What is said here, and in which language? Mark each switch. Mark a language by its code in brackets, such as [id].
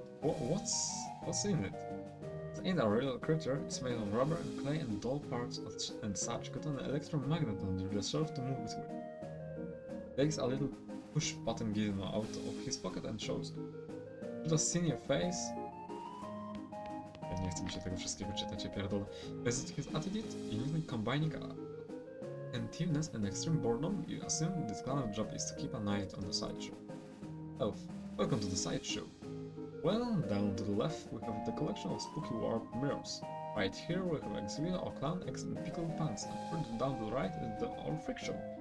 [en] What's in it? It ain't a real creature. It's made of rubber and clay and doll parts and such. Got an electromagnet under the shelf to move between. Takes a little push button gizmo out of his pocket and shows you. Should have seen your face. [pl] Ja nie chcę mi się tego wszystkiego czytać, ja pierdolę. [en] Is it his attitude? Uniquely combining attentiveness and extreme boredom, you assume this clown's job is to keep an eye on the sideshow. Oh, welcome to the sideshow. Well, down to the left we have the collection of spooky warped mirrors. Right here we have exhibit of clown eggs and pickled pants, and further down to the right is the our freak show.